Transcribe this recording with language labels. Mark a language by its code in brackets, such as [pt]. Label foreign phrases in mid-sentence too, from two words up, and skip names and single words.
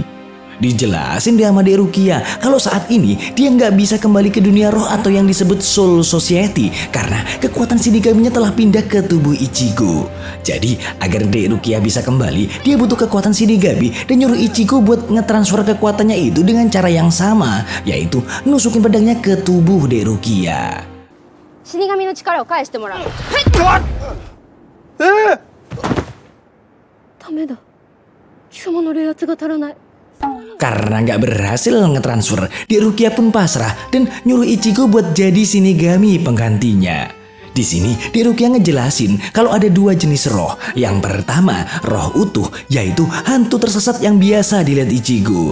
[id] Dijelasin dia sama Dek Rukia kalau saat ini dia nggak bisa kembali ke dunia roh atau yang disebut Soul Society karena kekuatan Shinigami-nya telah pindah ke tubuh Ichigo. Jadi agar Dek Rukia bisa kembali, dia butuh kekuatan Shinigami dan nyuruh Ichigo buat ngetransfer kekuatannya itu dengan cara yang sama, yaitu nusukin pedangnya ke tubuh Dek Rukia. [ja] 死神の力を返してもらう。ダメだ。貴様の冷圧が足らない。 [id] Karena nggak berhasil ngetransfer, Dek Rukia pun pasrah dan nyuruh Ichigo buat jadi Shinigami penggantinya. Di sini Dek Rukia ngejelasin kalau ada dua jenis roh. Yang pertama, roh utuh, yaitu hantu tersesat yang biasa dilihat Ichigo.